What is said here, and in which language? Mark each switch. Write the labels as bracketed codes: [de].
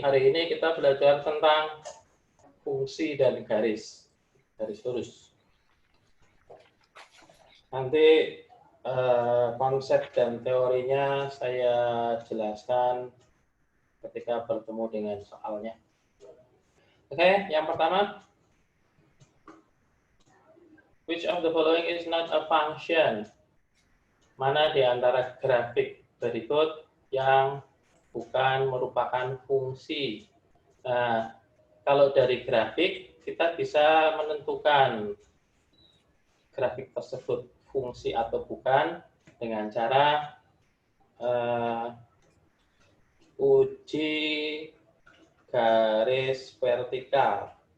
[id] Hari ini kita belajar tentang fungsi dan garis lurus. Nanti konsep dan teorinya saya jelaskan ketika bertemu dengan soalnya. Oke, yang pertama, [en] which of the following is not a function? [id] Mana di antara grafik berikut yang bukan merupakan fungsi? Nah, kalau dari grafik, kita bisa menentukan grafik tersebut fungsi atau bukan dengan cara uji garis vertikal.